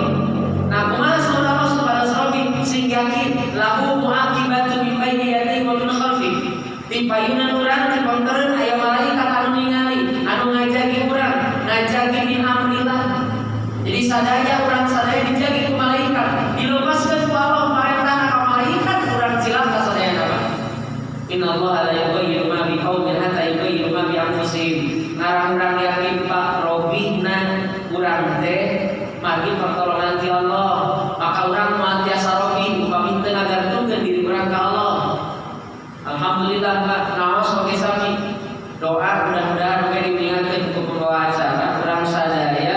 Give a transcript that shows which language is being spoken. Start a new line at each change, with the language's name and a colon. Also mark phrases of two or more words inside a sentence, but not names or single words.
Sundanese: Nah, kumaha saudara saudara robi sing yakin
Arabic: له معقبات من بين يديه ومن خلفه.
Sundanese: Di payunan urang di pontoreun aya malaikat anu ningali, anu ngajagi urang, ngajagi
Arabic: من أمر الله.
Sundanese: Jadi sadaya urang sadaya dijagi ku malaikat, dilepaskeun ku Allah parentahna ka malaikat urang cilaka sadaya apa?
Arabic: إن الله لا يغير ما بقوم حتى يغيروا ما بأنفسهم.
Sundanese: Ngarang-urang yakin Pak robihna urang teh margi pertolongan ti Allah. Maka urang moal tiasa robih upami teu ngagantungkeun diri urang ka Allah. Alhamdulillah Pak, naos oge sami. Doa mudah-mudahan oge diingatkeun ku pembawa acara urang sadaya.